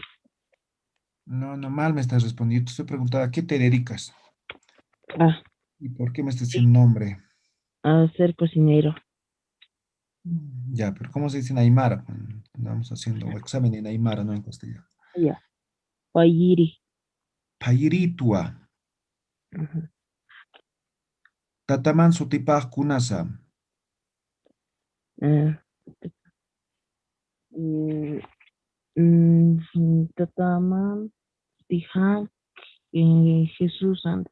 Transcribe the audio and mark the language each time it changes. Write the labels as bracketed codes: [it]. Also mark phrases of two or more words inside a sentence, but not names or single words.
[es] No, no mal me estás respondiendo. Te estoy preguntando, ¿a qué te dedicas? Ah, ¿Y por qué me estás diciendo nombre? a ser cocinero. Ya, pero ¿cómo se dice en Aymara? Andamos haciendo examen en Aymara, no en castellano. Allá. [ay] Pairi. Payiritua, Ajá. Tataman Sutipaj Kunasa, Ah, mm, Tataman, Tiján, Jesús Santos.